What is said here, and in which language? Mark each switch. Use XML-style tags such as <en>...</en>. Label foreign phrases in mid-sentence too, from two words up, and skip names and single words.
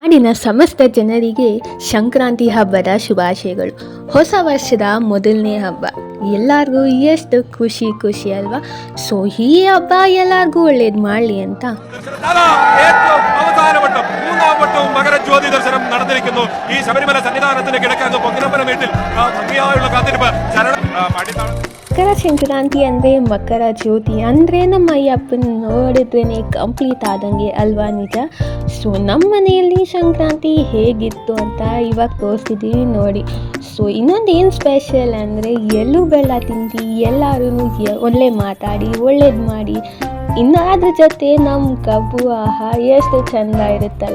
<kn>ನಾಡಿನ ಸಮಸ್ತ ಜನರಿಗೆ ಸಂಕ್ರಾಂತಿ ಹಬ್ಬದ ಶುಭಾಶಯಗಳು. ಹೊಸ ವರ್ಷದ ಮೊದಲನೇ ಹಬ್ಬ ಎಲ್ಲರಿಗೂ ಎಷ್ಟು ಖುಷಿ ಖುಷಿ ಅಲ್ವಾ. ಸೊ ಈ ಹಬ್ಬ ಎಲ್ಲರಿಗೂ ಒಳ್ಳೇದು ಮಾಡಲಿ ಅಂತ</kn> <ml>അവസാനവട്ടവും മകരജ്യോതി ദർശനം നടന്നിരിക്കുന്നു. ഈ ശബരിമല സന്നിധാനത്തിന് കിഴക്കങ്ങ് പൊങ്ങിനമ്പല വീട്ടിൽ ഭംഗിയായുള്ള കാത്തിരിപ്പ്</ml> <kn>ಮಕರ ಸಂಕ್ರಾಂತಿ ಅಂದರೆ ಮಕರ ಜ್ಯೋತಿ ಅಂದರೆ ನಮ್ಮ ಅಯ್ಯಪ್ಪನ ನೋಡಿದ್ರೇ ಕಂಪ್ಲೀಟ್ ಆದಂಗೆ ಅಲ್ವಾ, ನಿಜ. ಸೊ ನಮ್ಮ ಮನೆಯಲ್ಲಿ ಸಂಕ್ರಾಂತಿ ಹೇಗಿತ್ತು ಅಂತ ಇವಾಗ ತೋರಿಸ್ತಿದ್ದೀವಿ ನೋಡಿ. ಸೊ ಇನ್ನೊಂದು ಏನು ಸ್ಪೆಷಲ್ ಅಂದರೆ ಎಳ್ಳು ಬೆಲ್ಲ ತಿಂದು ಎಲ್ಲರೂ ಒಳ್ಳೆ ಮಾತಾಡಿ ಒಳ್ಳೇದು ಮಾಡಿ, ಇನ್ನು ಅದ್ರ ಜೊತೆ ನಮ್ಮ ಕಬ್ಬು ಎಷ್ಟು ಚೆಂದ ಇರುತ್ತಲ್ವ.</kn>